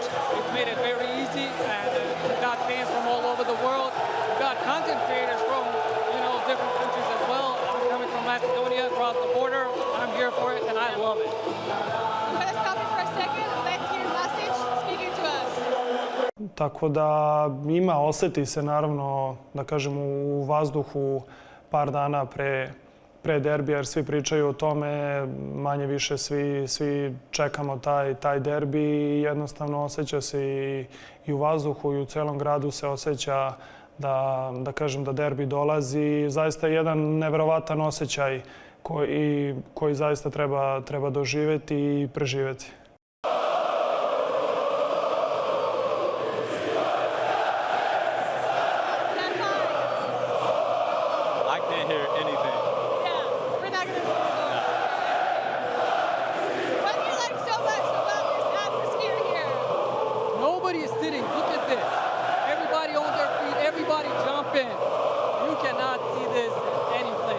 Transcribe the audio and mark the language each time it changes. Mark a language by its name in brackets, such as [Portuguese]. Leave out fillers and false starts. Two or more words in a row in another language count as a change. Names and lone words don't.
[English] It's made it very easy, and we've got fans from all over the world. We've got content creators from, you know, different countries as well. I'm coming from Macedonia, across the border. I'm here for it, and I love it. I'm going to stop you for a second and let's hear Masic speaking to us. [Serbian] Tako da oseti se naravno, da kažem, u vazduhu par dana pre derbija, jer svi pričaju o tome, manje više svi čekamo taj derbi i jednostavno osjeća se i u vazduhu i u celom gradu se osjeća da kažem da derbi dolazi. Zaista je jedan neverovatan osjećaj koji zaista treba doživjeti i preživjeti. [English] I can't hear anything. Yeah, we're not going to What do you like so much about this atmosphere here? Nobody is sitting. Look at this. Everybody on their feet. Everybody jumping. You cannot see this any place.